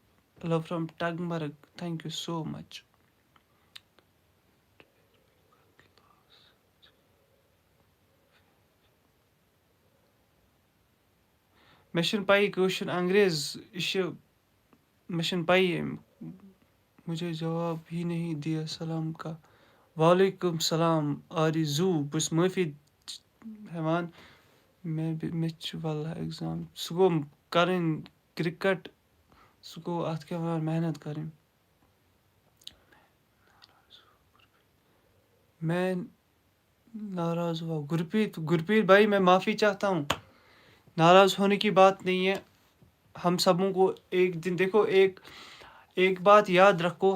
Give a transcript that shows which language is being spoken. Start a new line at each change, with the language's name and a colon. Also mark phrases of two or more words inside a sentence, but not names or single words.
English: Love from Tangmarg. Thank you so much.
Kashmiri: مےٚ چھِنہٕ پَیی کٲشُر انٛگریز یہِ چھِ مےٚ چھِنہٕ پَیی اَمیُک.
Urdu: مجھے جواب ہی نہیں دیا سلام کا.
Kashmiri: وعلیکُم سلام آرِزوٗ. بہٕ چھُس معٲفی ہٮ۪وان. مےٚ چھُ وَلہ اٮ۪گزام. سُہ گوٚو کَرٕنۍ کِرکَٹ. سُہ گوٚو اَتھ کیٛاہ وَنان محنت کَرٕنۍ.
Urdu: میں ناراض ہوا. گرپریت بھائی میں معافی چاہتا ہوں. ناراض ہونے کی بات نہیں ہے. ہم سبوں کو ایک دن دیکھو ایک بات یاد رکھو.